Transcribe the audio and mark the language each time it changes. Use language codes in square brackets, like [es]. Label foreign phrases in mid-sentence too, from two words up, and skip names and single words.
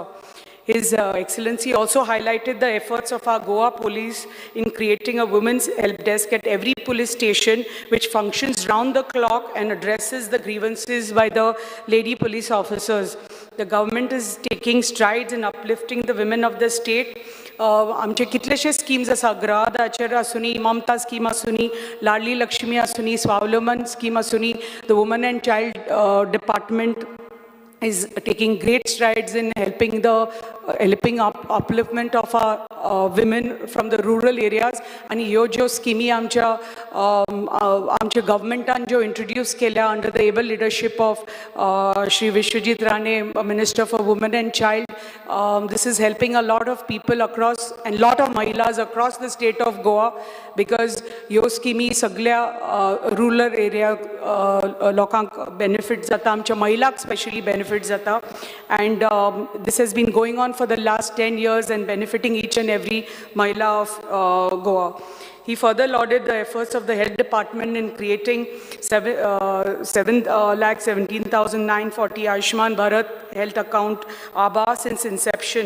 [en] His Excellency also highlighted the efforts of our Goa police in creating a women's help desk at every police station, which functions round the clock and addresses the grievances by the lady police officers. The government is taking strides in uplifting the women of the state. [kok] आमचे कितलेशे स्कीम्स आसा, गृहदाचेर आसुनी, ममता स्कीम आसुनी, लाडली लक्ष्मी आसुनी, स्वावलंबन स्कीम आसुनी. [en] The Women and Child Department is taking great strides in helping upliftment of our women from the rural areas. And [kok] ह्यो ज्यो स्किमी आमच्या governmentan ज्यो introduce केल्या [en] under the able leadership of Shri Vishwajit Rane, Minister for Women and Child, this is helping a lot of people across, and lot of Mahilas across the state of Goa, because [kok] ह्यो स्किमी सगळ्या [en] rural area [kok] लोकांक benefit जाता, आमच्या महिलांक specially benefit zata, [en] and this has been going on for the last 10 years and benefiting each and every Mahila of Goa. He further lauded the efforts of the Health Department in creating 7,17,940 Ayushman Bharat health account ABA since inception.